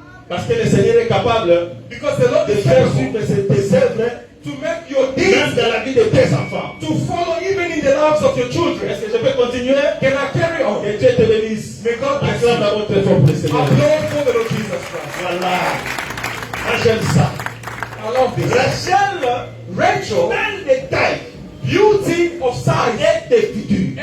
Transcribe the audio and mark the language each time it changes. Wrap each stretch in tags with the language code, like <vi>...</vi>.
<fr>Parce que le Seigneur est capable</fr> <en>Because the Lord</en> <fr>de</fr> <en>is</en> <fr>faire</fr> <en>faithful</en> <fr>suivre tes œuvres,</fr> <en>to make your</en> <fr>même</fr> <en>deeds</en> <fr>dans la vie de tes enfants.</fr> <en>to follow even in the lives of your children.</en> <fr>Est-ce que je peux continuer?</fr> <en>Can I carry on?</en> <fr>Que Dieu te bénisse.</fr> <en>May God bless you.</en> <fr>Acclame d'abord très fort pour le Seigneur.</fr> <en>Applaud for the Lord Jesus Christ.</en> <fr>Voilà. Moi, j'aime ça.</fr> <en>I love this.</en> <fr>Rachel,</fr> <en>Rachel,</en> <fr>belle de taille</fr> <en>beauty of size</en> <fr>et de figure.</fr>